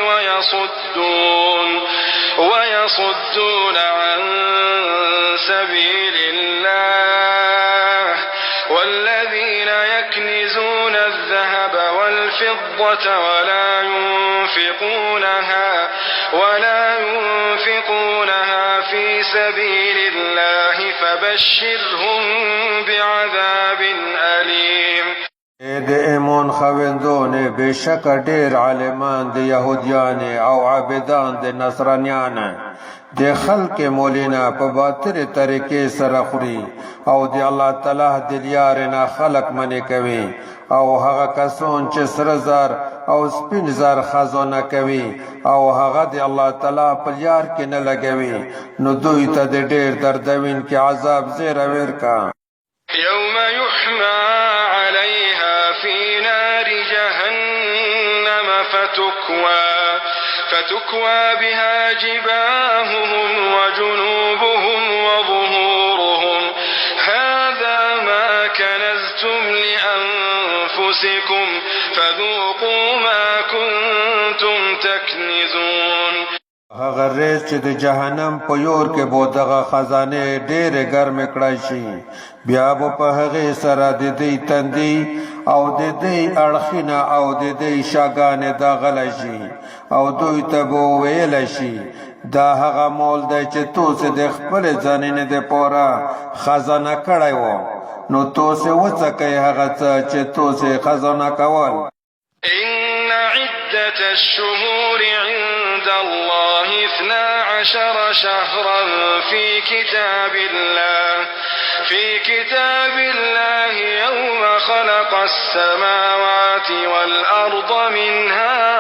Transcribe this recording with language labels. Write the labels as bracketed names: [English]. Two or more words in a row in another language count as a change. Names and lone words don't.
[Arabic] ويصدون عن سبيل الله والذين يكنزون الذهب والفضة ولا ينفقونها في سبيل الله فبشرهم بعذاب أليم. [Pashto] د ایمان خویندونه بشک ډیر عالمان د يهوديان او عابدان د نصرانيان د خلق مولینا په باطل طریقې سره خوري او د الله تعالی د لیار نه خلق منی کوي او هغه کسون چې سره زر او سپین زر خزانه کوي او هغه د الله تعالی په لیار کې نه لګوي نو دوی ته د ډیر دردوین کې عذاب زیر ورکا. [Arabic] يوم يحمى عليها في نار جهنم فتكوى بها جباههم وجنوبهم وظهورهم هذا ما كنزتم لأنفسكم فذوقوا ما كنتم تكنزون. [Pashto] هغه ریز چې د جهنم په یور کې بو دغه خزانه ډېرې ګرمې کړای شي بیا به په هغې سره د دوی تندي او د دوی اړخونه او د دوی شاګانې داغلی شي او دوی ته به وویلی شي دا هغه مول دی چې تاسې د خپلې ځانینې دپاره خزانه کړی و نو تاسې وڅکئ هغه څه چې تاسې خزانه کول. [Arabic] إن عدة الشهور عند الله 12 شهرا في كتاب الله يوم خلق السماوات والأرض منها